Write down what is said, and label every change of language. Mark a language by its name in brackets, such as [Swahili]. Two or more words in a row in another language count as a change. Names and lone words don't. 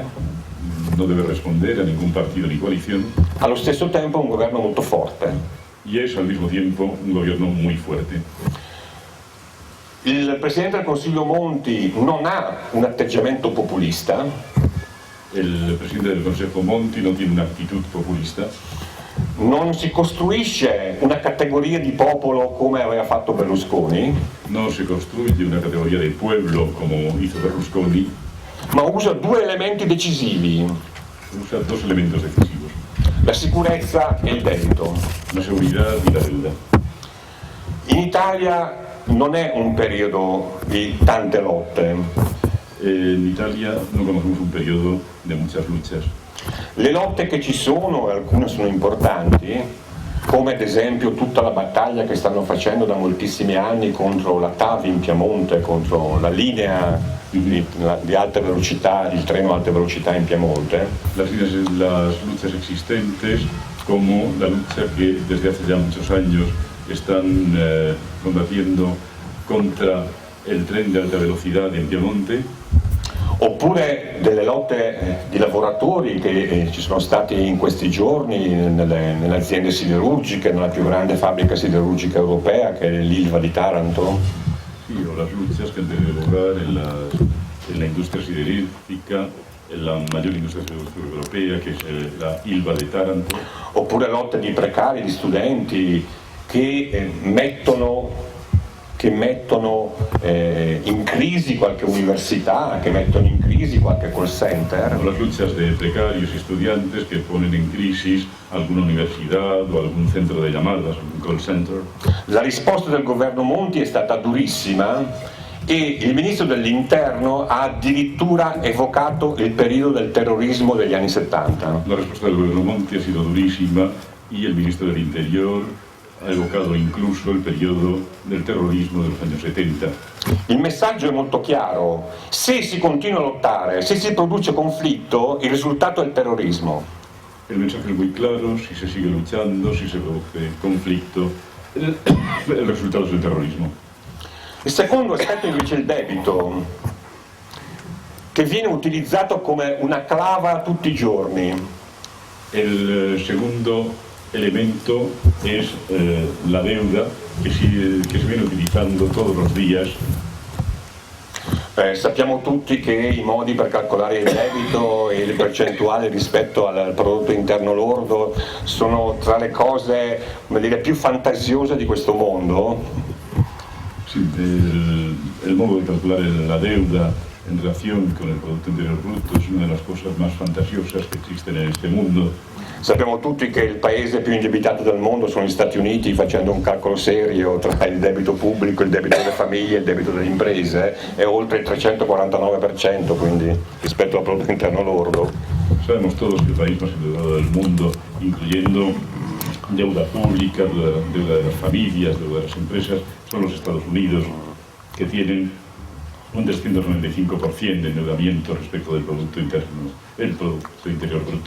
[Spanish] No debe responder a ningún partido ni coalición. [Italian] Allo stesso tempo è un governo molto forte. [Spanish] Y es al mismo tiempo un gobierno muy fuerte. [Italian] Il Presidente del Consiglio Monti non ha un atteggiamento populista. [Spanish] El presidente del Consejo Monti no tiene una actitud populista. [Italian] Non si costruisce una categoria di popolo come aveva fatto Berlusconi. [Spanish] No se construye una categoría de pueblo como hizo Berlusconi. [Italian] Ma usa due elementi decisivi: [Spanish] Usa dos elementos decisivos: [Italian] la sicurezza e il debito. [Spanish] la seguridad y la deuda. [Italian] In Italia non è un periodo di tante lotte. [Spanish] En Italia no conocemos un periodo de muchas luchas. [Italian] Le lotte che ci sono, alcune sono importanti, come ad esempio tutta la battaglia che stanno facendo da moltissimi anni contro la TAV in Piemonte, contro la linea di alta velocità, il treno a alta velocità in Piemonte. [Spanish] Las luchas existentes, como la lucha que desde hace ya muchos años están combatiendo contra el tren de alta velocidad en Piemonte. [Italian] Oppure delle lotte di lavoratori che ci sono stati in questi giorni nelle aziende siderurgiche, nella più grande fabbrica siderurgica europea che è l'Ilva di Taranto. [Spanish] Sí, o las luchas que han tenido lugar en la industria siderúrgica, en la mayor industria siderúrgica europea, que es la Ilva di Taranto. [Italian] Oppure lotte di precari, di studenti che mettono in crisi qualche università, che mettono in crisi qualche [English] call center. [Spanish] Las luchas de precarios y estudiantes que ponen en crisis alguna universidad o algún centro de llamadas, algún [English] call center. [Italian] La risposta del governo Monti è stata durissima e il ministro dell'Interno ha addirittura evocato il periodo del terrorismo degli anni 70. [Spanish] La respuesta del gobierno Monti ha sido durísima y el ministro del Interior ha evocado incluso el periodo del terrorismo de los años 70. [Italian] Il messaggio è molto chiaro: se si continua a lottare, se si produce conflitto, il risultato è il terrorismo. [Spanish] El mensaje es muy claro: si se sigue luchando, si se produce conflicto, el resultado es el terrorismo. [Italian] Il secondo aspetto invece è il debito, che viene utilizzato come una clava tutti i giorni. [Spanish] El segundo elemento es la deuda que se viene utilizando todos los días. [Italian] Sappiamo tutti che i modi per calcolare il debito e le percentuali rispetto al prodotto interno lordo sono tra le cose, come dire, più fantasiose di questo mondo. [Spanish] Sí, el modo de calcular la deuda en relación con el Producto Interior Bruto es una de las cosas más fantasiosas que existen en este mundo. [Italian] Sappiamo tutti che il paese più indebitato del mondo sono gli Stati Uniti, facendo un calcolo serio tra il debito pubblico, il debito delle famiglie e il debito delle imprese, è oltre il 349%, quindi rispetto al prodotto interno lordo. [Spanish] Sabemos todos que el país más endeudado del mundo, incluyendo deuda pública, deuda de las familias, deuda de las empresas, son los Estados Unidos, que tienen un 395% de endeudamiento respecto del Producto Interior Bruto.